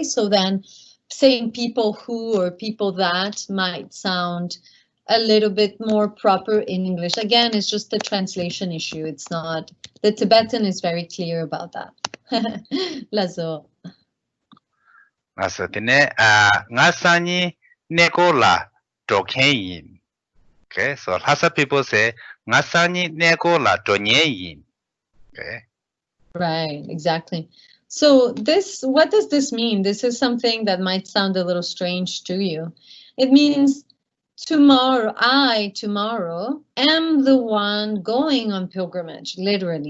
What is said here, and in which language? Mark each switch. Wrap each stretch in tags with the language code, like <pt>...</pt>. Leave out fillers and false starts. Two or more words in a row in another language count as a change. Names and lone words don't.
<en>So then saying people who or people that might sound a little bit more proper in English. Again, it's just a translation issue. It's not, the Tibetan is very clear about that.</en> <bo>Lazo. Lazo, དེ་ནས། ང་སང་ཉིན་གནས་སྐོར་ལ་འགྲོ་གི་ཡིན.</bo> <en>Okay, so Lhasa people say,</en> <bo>ང་སང་ཉིན་གནས་སྐོར་ལ་འགྲོ་གི་ཡིན.</bo> <en>Okay. Right, exactly. So this, what does this mean? This is something that might sound a little strange to you. It means tomorrow, I tomorrow am the one going on pilgrimage, literally.</en>